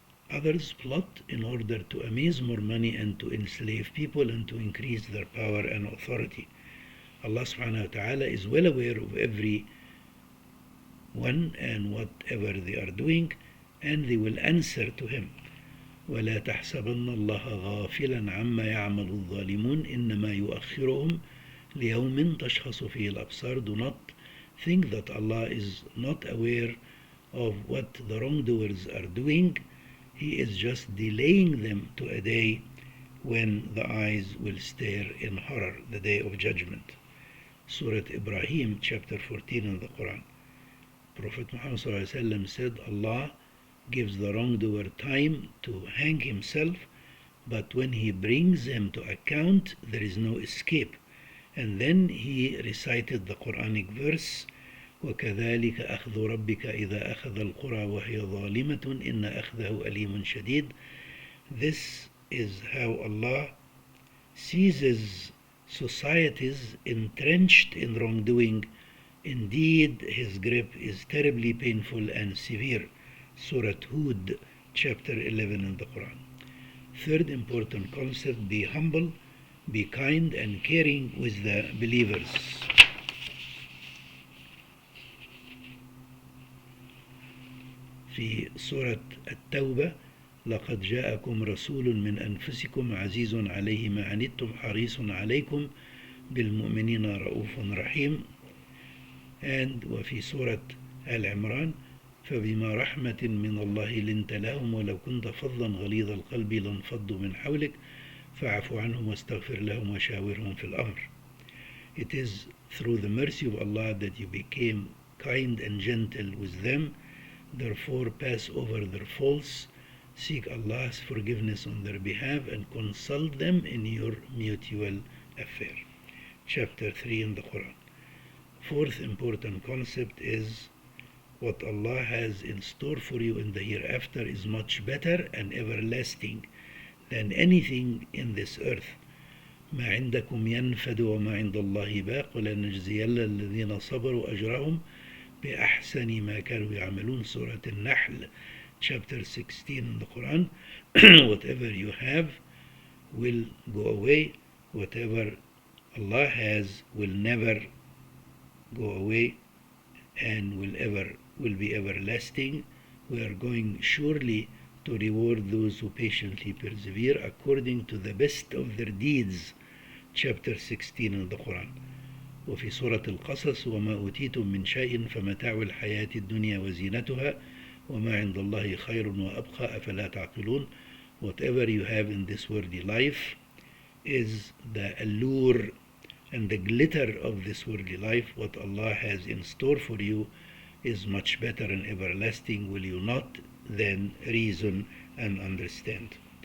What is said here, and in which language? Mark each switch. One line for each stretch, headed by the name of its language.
English: Others plot in order to amass more money and to enslave people and to increase their power and authority. Allah subhanahu wa ta'ala is well aware of every one and whatever they are doing, and they will answer to him.
Arabic: ولا تحسبن الله غافلا عما يعمل الظالمون إنما يؤخرهم ليوم تشخص فيه الأبصار.
English: Do not think that Allah is not aware of what the wrongdoers are doing. He is just delaying them to a day when the eyes will stare in horror, the day of judgment. Surah Ibrahim, chapter 14 in the Quran. Prophet Muhammad said, Allah gives the wrongdoer time to hang himself, but when he brings him to account, there is no escape. And then he recited the Quranic verse,
Arabic: وَكَذَلِكَ أَخْذُ رَبِّكَ إِذَا أَخَذَ الْقُرَى وَهِيَ ظَالِمَةٌ إِنَّ أَخْذَهُ أَلِيمٌ شَدِيدٌ.
English: This is how Allah seizes societies entrenched in wrongdoing. Indeed, his grip is terribly painful and severe. Surah Hud, chapter 11 in the Quran. Third important concept, be humble, be kind and caring with the believers.
Arabic: في سورة التوبة لقد جاءكم رسول من أنفسكم عزيز عليه ما عنتم حريص عليكم بالمؤمنين رؤوف رحيم. And وفي سورة العمران فبما رحمة من الله لنت لهم ولو كنت فظا غليظ القلب لانفضوا من حولك فاعف عنهم واستغفر لهم وشاورهم في الأمر.
English: It is through the mercy of Allah that you became kind and gentle with them. Therefore pass over their faults, seek Allah's forgiveness on their behalf, and consult them in your mutual affair. Chapter 3 in the Quran. Fourth important concept is, what Allah has in store for you in the hereafter is much better and everlasting than anything in this earth.
Arabic: ما عندكم ينفد وما عند الله باق ولنجزين الذين صبروا أجرهم بأحسن ما كانوا يعملون.
English: Surah Al-Nahl, chapter 16 in the Quran. Whatever you have will go away. Whatever Allah has will never go away and will be everlasting. We are going surely to reward those who patiently persevere according to the best of their deeds. Chapter 16 in the Quran.
Arabic: وفي سورة القصص وما أوتيتم من شيء فمتاع الحياة الدنيا وزينتها وما عند الله خير وأبقى أفلا تعقلون.
English: Whatever you have in this worldly life is the allure and the glitter of this worldly life. What Allah has in store for you is much better and everlasting. Will you not then reason and understand?